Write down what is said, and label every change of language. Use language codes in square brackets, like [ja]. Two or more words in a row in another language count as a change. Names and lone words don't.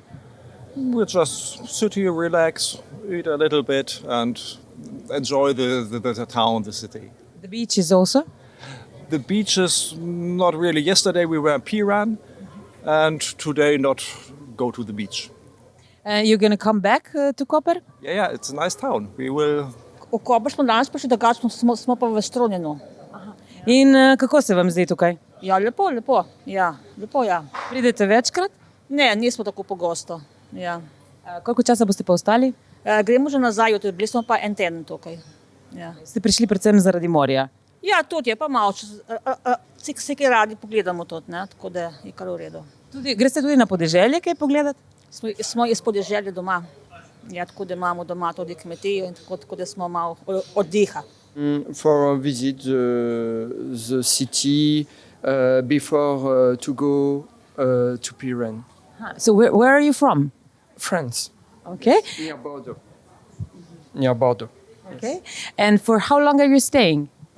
[en] We'll just sit here, relax, eat a little bit and enjoy the town, the city. The beaches also? The beaches, not really. Yesterday we were in Piran and today not go to the beach. You're going to come back to Koper? Yeah, it's a nice town. We will... [sl] V Koper smo danes prišli, drugače smo pa v Strunjanu. In kako se vam zdi tukaj? Ja, lepo. Ja, lepo, ja. Pridete večkrat? Ne, nismo tako pogosto. Ja. Koliko časa boste pa ostali? Gremo že nazaj, bili smo pa en teden tukaj. Ja. Ste prišli predvsem zaradi morja? Ja, tudi je pa malo, vsi kaj radi pogledamo tudi, ne? Tako da je kar v redu. Greste tudi na podeželje kaj pogledati? Smo iz podeželja doma. Ja, tako da imamo doma tudi kmetijo in tako da smo malo oddiha. [en] For a visit the city before to go to Piran. So where are you from? France. Okay. Near Bordeaux. Okay. And for how long are you staying?